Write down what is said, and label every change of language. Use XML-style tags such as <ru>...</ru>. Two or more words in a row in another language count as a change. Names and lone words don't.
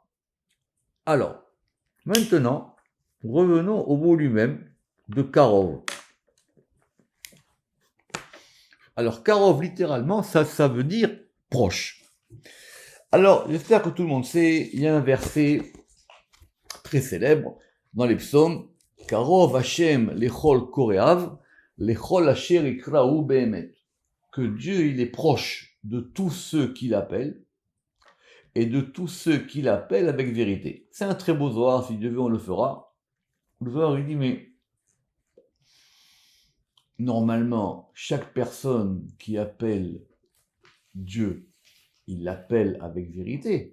<fr>Alors, maintenant, revenons au mot lui-même de Karov. Alors, Karov, littéralement, ça veut dire proche. Alors, j'espère que tout le monde sait, il y a un verset très célèbre dans les psaumes,</fr> <he>קרוב השם לכל קוראיו, לכל אשר יקראוהו באמת.</he> <fr>Que Dieu, il est proche de tous ceux qui l'appellent, et de tous ceux qui l'appellent avec vérité. C'est un très beau Zohar, si Dieu veut, on le fera. Le Zohar, il dit, mais normalement, chaque personne qui appelle Dieu, il l'appelle avec vérité.</fr>